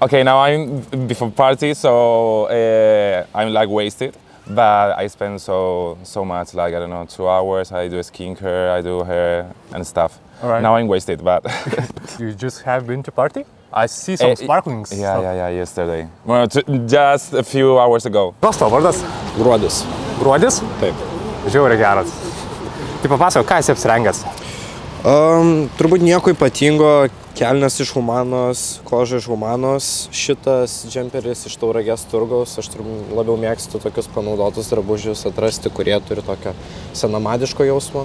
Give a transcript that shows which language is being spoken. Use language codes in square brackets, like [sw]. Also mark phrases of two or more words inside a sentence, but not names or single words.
[en] Okay, now I'm before party, so I'm like wasted, but I spend so much, like I don't know, 2 hours. I do skincare, I do hair and stuff. All right. Now I'm wasted, but You just have been to party? I see some sparkling stuff. yeah, yesterday. Well, just a few hours ago. [lt] Koks tavo vardas? Gruodis. Gruodis? Taip. Žiauriai geras. Tai papasakok, ką esi apsirengęs? Turbūt nieko ypatingo, kelnes iš Humanos, koža iš Humanos, šitas džemperis iš Tauragės turgaus, aš labiau mėgstu tokius panaudotus drabužius atrasti, kurie turi tokio senamadiško jausmo.